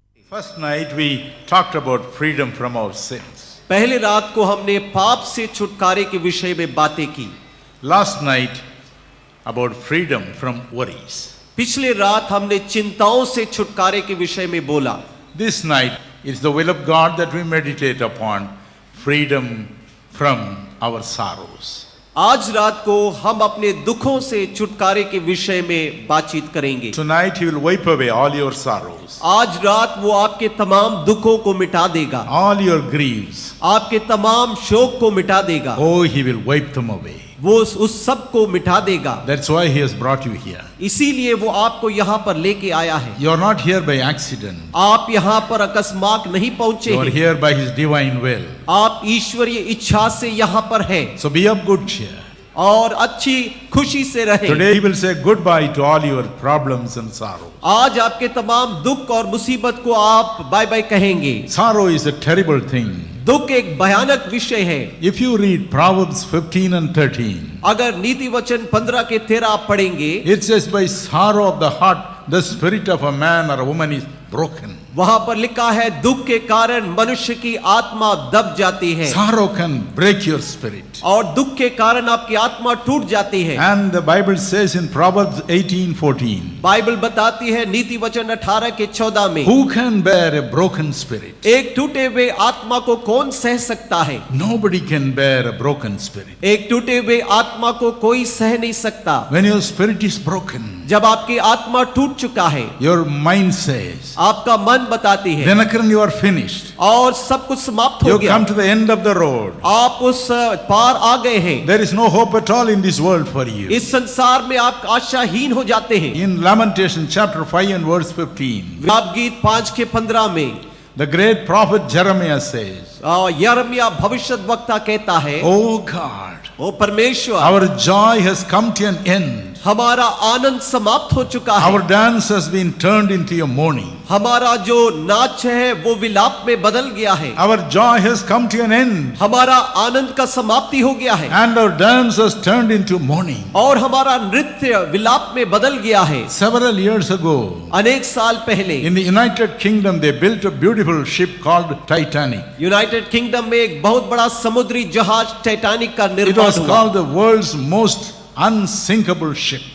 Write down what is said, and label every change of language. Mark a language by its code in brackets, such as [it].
[en] First night we talked about freedom from our sins. [hi] पहले रात को हमने पाप से छुटकारे के विषय में बातें की। [en] Last night about freedom from worries. [hi] पिछले रात हमने चिंताओं से छुटकारे के विषय में बोला। [en] This night it's the will of God that we meditate upon freedom from our sorrows. [hi] आज रात को हम अपने दुखों से छुटकारे के विषय में बातचीत करेंगे। [en] Tonight he will wipe away all your sorrows, [hi] आज रात वो आपके तमाम दुखों को मिटा देगा, [en] all your griefs. [hi] आपके तमाम शोक को मिटा देगा। [en] Oh, he will wipe them away. [hi] वो उस सब को मिटा देगा। [en] That's why he has brought you here. [hi] इसीलिए वो आपको यहाँ पर लेके आया है। [en] You are not here by accident. [hi] आप यहाँ पर अकस्मात नहीं पहुँचे [en] You are [hi] हैं। [en] here by his divine will. [hi] आप ईश्वरीय इच्छा से यहाँ पर हैं [en] So be of good cheer. [hi] और अच्छी खुशी से रहें। [en] Today he will say goodbye to all your problems and sorrows. [hi] आज आपके तमाम दुख और मुसीबत को आप बाय बाय कहेंगे। [en] Sorrow is a terrible thing. [hi] दुख एक भयानक विषय है। [en] If you read Proverbs 15 and 13, [hi] अगर नीति वचन 15 के 13 आप पढ़ेंगे, [en] it says by sorrow of the heart the spirit of a man or a woman is broken. [hi] वहां पर लिखा है दुख के कारण मनुष्य की आत्मा दब जाती है। [en] Sorrow can break your spirit. [hi] और दुख के कारण आपकी आत्मा टूट जाती है। [en] And the Bible says in Proverbs 18:14, [hi] Bible बताती है नीति वचन 18 के 14 में, [en] who can bear a broken spirit? [hi] एक टूटे हुए आत्मा को कौन सह सकता है? [en] Nobody can bear a broken spirit. [hi] एक टूटे हुए आत्मा को कोई सह नहीं सकता। [en] When your spirit is broken, [hi] जब आपकी आत्मा टूट चुका है, [en] your mind says, [hi] आपका मन बताती है, [en] Dinakaran, you are finished. [hi] और सब कुछ समाप्त हो [en] You [hi] गया, [en] come to the end of the road. [hi] आप उस पार आ गए हैं। [en] There is no hope at all in this world for you. [hi] इस संसार में आप आशाहीन हो जाते हैं। [en] In Lamentation chapter 5 and verse 15, [hi] विलाप गीत 5 के 15 में [en] the great prophet Jeremiah says, [hi] यिर्मयाह भविष्यद्वक्ता कहता है, [en] Oh God, [hi] ओ परमेश्वर, [en] our joy has come to an end. [hi] हमारा आनंद समाप्त हो चुका है। [en] Our dance has been turned into a mourning. [hi] हमारा जो नाच है वो विलाप में बदल गया है। [en] Our joy has come to an end. [hi] हमारा आनंद का समाप्ति हो गया है [en] And our dance has turned into mourning. [hi] और हमारा नृत्य विलाप में बदल गया है। [en] Several years ago, [hi] अनेक साल पहले [en] in the United Kingdom, they built a beautiful ship called Titanic. [hi] United kingdom में एक बहुत बड़ा समुद्री जहाज टाइटैनिक का [en] It [hi] निर्माण [en] was [hi] हुआ [en] called the world's most unsinkable ship.